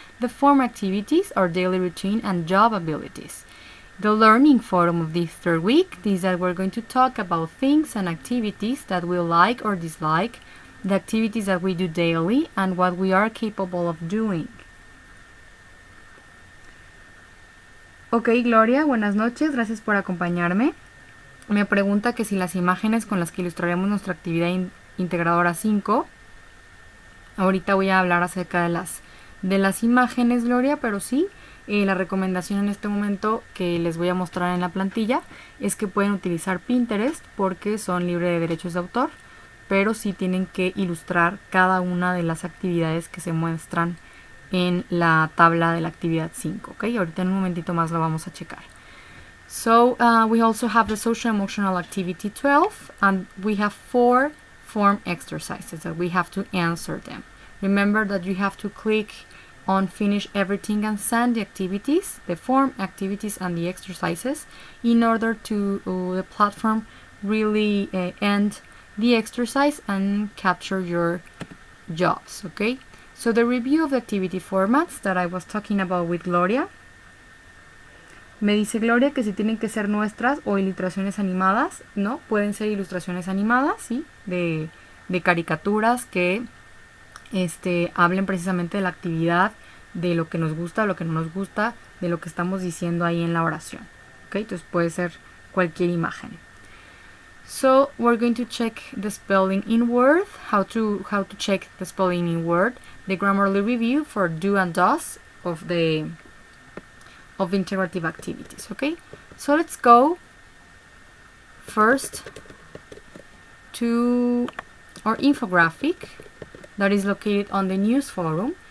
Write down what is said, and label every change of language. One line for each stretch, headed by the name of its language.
English: The form activities are daily routine and job abilities. The learning forum of this third week is that we're going to talk about things and activities that we like or dislike, the activities that we do daily, and what we are capable of doing.
Spanish: Ok, Gloria, buenas noches, gracias por acompañarme. Me pregunta que si las imágenes con las que ilustraremos nuestra actividad integradora 5. Ahorita voy a hablar acerca de las imágenes, Gloria, pero sí, la recomendación en este momento que les voy a mostrar en la plantilla es que pueden utilizar Pinterest porque son libres de derechos de autor, pero sí tienen que ilustrar cada una de las actividades que se muestran en la tabla de la actividad 5, ¿ok? Ahorita en un momentito más lo vamos a checar.
English: So, we also have the social emotional activity 12, and we have 4 form exercises that we have to answer them. Remember that you have to click on finish everything and send the activities, the form activities and the exercises, in order to the platform really end the exercise and capture your jobs, okay? So the review of the activity formats that I was talking about with Gloria.
Spanish: Me dice Gloria que si tienen que ser nuestras o ilustraciones animadas, ¿no? Pueden ser ilustraciones animadas, ¿sí? De caricaturas que hablen precisamente de la actividad, de lo que nos gusta, lo que no nos gusta, de lo que estamos diciendo ahí en la oración, ¿ok? Entonces puede ser cualquier imagen.
English: So we're going to check the spelling in Word, how to check the spelling in Word, the Grammarly review for do and does of integrative activities. Okay, so let's go first to our infographic that is located on the news forum.